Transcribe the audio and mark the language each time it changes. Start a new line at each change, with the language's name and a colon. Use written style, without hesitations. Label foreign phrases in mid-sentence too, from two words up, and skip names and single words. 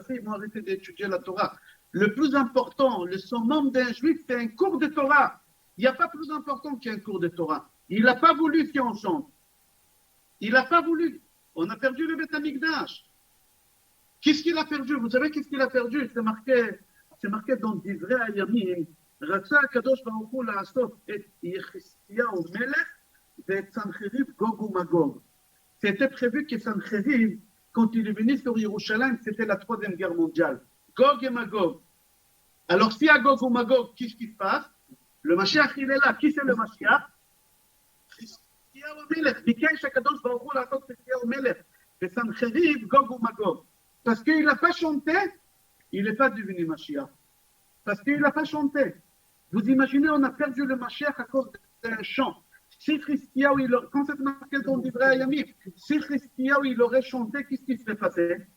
French: Ils vont arrêter d'étudier la Torah. Le plus important, le summum d'un juif, c'est un cours de Torah. Il n'y a pas plus important qu'un cours de Torah. Il n'a pas voulu qu'on chante. Il n'a pas voulu. On a perdu le
Hebrew: בית המקדש.
French: Qu'est-ce qu'il a perdu? Vous savez qu'est-ce qu'il a perdu? C'est marqué dans Divrei Hayamim.
Hebrew: רצה הקדוש ברוך הוא לעשות את חזקיהו מלך ואת סנחריב גוג ומגוג.
French: C'était prévu que Sancheriv, quand il est venu sur Yerushalayim, c'était la 3e guerre mondiale. Gog et Magog. Alors si à Gog ou Magog, qu'est-ce qui se passe? Le Mashiach, il est là. Qui c'est le Mashiach? Chizkiyahu Melech.
Hebrew: ביקש הקדוש ברוך הוא לעשות חזקיהו מלך ואת סנחריב גוג ומגוג.
French: Parce qu'il n'a pas chanté, il n'est pas devenu Mashiach. Parce qu'il n'a pas chanté. Vous imaginez, on a perdu le Mashiach à cause d'un chant. Si Chizkiyahu, quand c'est marqué dans Divrei Hayamim, si Chizkiyahu, il aurait chanté, qu'est-ce qui serait passé?